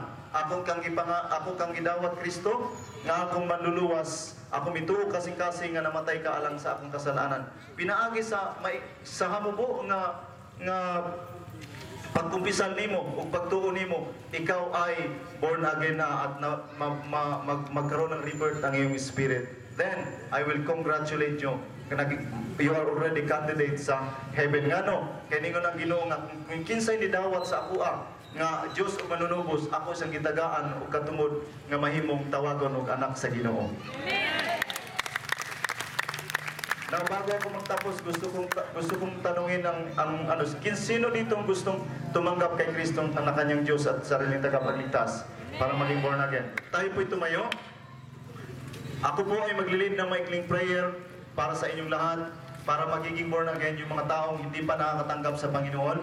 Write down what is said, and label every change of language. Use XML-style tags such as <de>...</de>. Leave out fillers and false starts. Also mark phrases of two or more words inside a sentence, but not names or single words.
<ceb>Ako kang gidawat Kristo, nga akong manluluwas, ako mituo kasing-kasing nga namatay ka alang sa akong kasalanan. Pinaagi sa hamubo nga pagkumpisal nimo ug pagtuo nimo,</ceb> <tl>ikaw ay born again na at magkaroon ng rebirth ang iyong spirit.</tl> <en>Then I will congratulate you. You are already candidate sa heaven nga no.</en> <ceb>Kay ningon ang Ginoo nga kung kinsay nidawat sa ako nga Dios ug manunubos, ako siyang gitagaan ug katungod nga mahimong tawagon og anak sa Ginoo.</ceb> <en>Now,</en> <tl>bago ako magtapos, gusto kong tanungin ang sino dito ang gustong tumanggap kay Kristo ang kanyang Diyos at sariling tagapagligtas para maging</tl> <en>born again.</en> <tl>Tayo po'y tumayo. Ako po ay maglilid ng maikling prayer para sa inyong lahat, para magiging</tl> <en>born again</en> <tl>yung mga taong hindi pa nakakatanggap sa Panginoon.</tl>